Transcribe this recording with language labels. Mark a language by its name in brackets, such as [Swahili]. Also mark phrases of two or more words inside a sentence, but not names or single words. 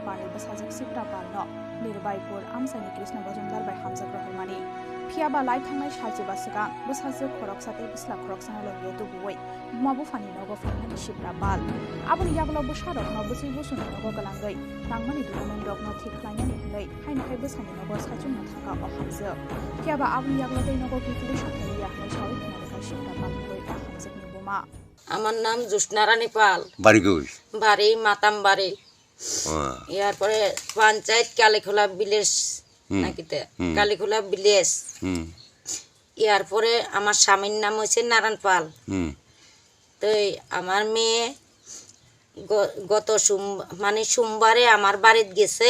[Kok Borok] पानि बसाजक शिप्रापाल न निर्बायपुर आमसाइनि कृष्ण गजमदार बाय हामजक रहमानि फियाबा लाई थांनाय सालसे बासगा बसाजक खरकसाते बिस्ला खरकसाना लगे तुबुयै माबु फानि नगो फानि शिप्रापाल आबुनि यागलो बसारक न बसै बसुन नगो गलांगै नांमानि दुमन रक न थिख्लायनानि हलै हायनाय बसानि नगो साजुम थाका अ हामजक फियाबा आबुनि यागलो दै नगो किफुलि सखारिया हाय सावै खनालिका शिप्रापाल गय अ हामजक निबुमा [Bangla] আমার নাম জ্যোৎস্না রানী পাল, বাড়ি মাতামবাড়ি। এরপরে পঞ্চায়েত কালীখোলা ভিলেজ নাকিতে কালীখোলা ভিলেজ। এরপরে আমার স্বামীর নাম হচ্ছে নারায়ণ পাল। তো আমার মেয়ে গত সোমবারে আমার বাড়িতে গেছে।